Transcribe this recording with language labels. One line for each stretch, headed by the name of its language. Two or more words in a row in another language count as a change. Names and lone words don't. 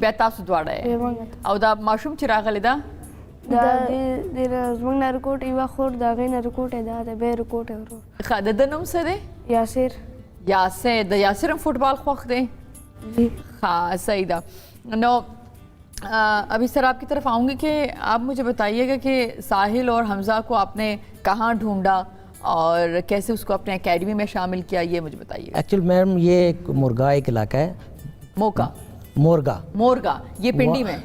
Pashto: بیا تاسو دواړه یې؟ او دا ماشوم چې راغلی ده دا زموږ نه رکوټ یوه خور د هغې نه رکوټ یې دا دی، بیا یې رکوټ یې ورور. ښه، د ده نوم څه دی؟ یاسر. یاسر. د یاسر هم فوٹبال خوښ دی؟ ښه، صحیح ده.
Urdu: نو ابھی سر آپ کی طرف آؤں گی کہ آپ مجھے بتائیے گا کہ ساحل اور حمزہ کو آپ نے کہاں ڈھونڈا اور کیسے اس کو اپنے اکیڈمی میں شامل کیا، یہ مجھے بتائیے گا.
English: actually ma'am
Urdu: یہ ایک مرگا ایک علاقہ ہے. مورگا یہ پنڈی میں؟